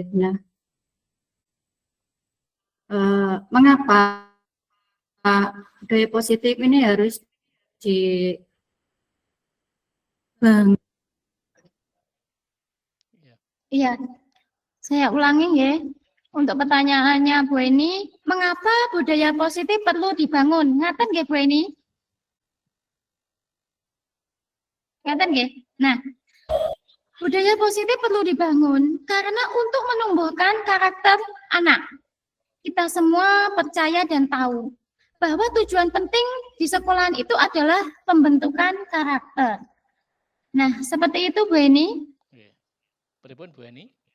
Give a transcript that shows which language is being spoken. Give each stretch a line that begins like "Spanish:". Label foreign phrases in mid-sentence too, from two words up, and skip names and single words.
Indonesian: Nah, mengapa budaya positif ini harus dibangun? Iya, saya ulangi ya. Untuk pertanyaannya Bu Eni, mengapa budaya positif perlu dibangun?
Javanese: Ngaten nggih Bu Eni? Ngaten nggih?
Indonesian: Nah, Budaya positif perlu dibangun karena untuk menumbuhkan karakter anak. Kita semua percaya dan tahu bahwa tujuan penting di sekolahan itu adalah pembentukan karakter. Nah, seperti itu Bu Eni.
Javanese: Nggih. Pripun Bu Eni?